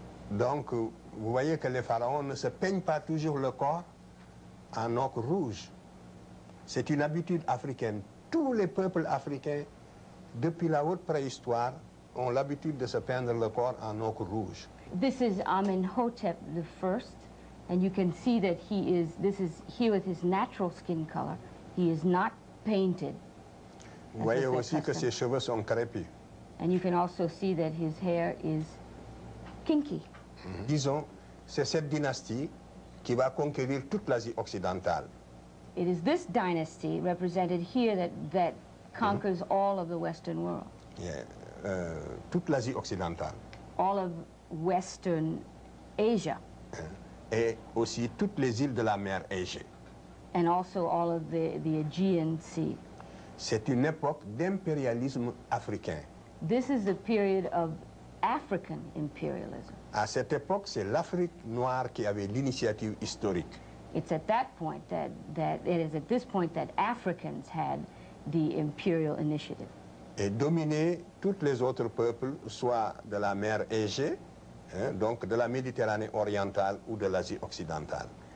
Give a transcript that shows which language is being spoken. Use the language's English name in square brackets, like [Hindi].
[French] Donc, vous voyez que les pharaons ne se peignent pas toujours le corps en ocre rouge. C'est une habitude africaine. Tous les peuples africains, depuis la haute préhistoire, ont l'habitude de se peindre le corps en ocre rouge. [English] This is Amenhotep I, and you can see that this is here with his natural skin color. He is not painted. [French] Vous voyez aussi que ses cheveux sont crépus. [English] And you can also see that his hair is kinky. [French] Disons, c'est cette dynastie qui va conquérir toute l'Asie occidentale. [English] It is this dynasty represented here that conquers all of the Western world. Yeah. [French] Toute l'Asie occidentale. [English] All of Western Asia. [French] Et aussi toutes les îles de la mer Égée. [English] And also all of the Aegean Sea. [French] C'est une époque d'impérialisme africain. [English] This is the period of African imperialism. [French] À cette époque, c'est l'Afrique noire qui avait l'initiative historique. [English] It's at that point it is at this point that Africans had the imperial initiative. [French] Et dominer tous les autres peuples, soit de la mer Égée, hein, donc de la Méditerranée orientale ou de l'Asie occidentale.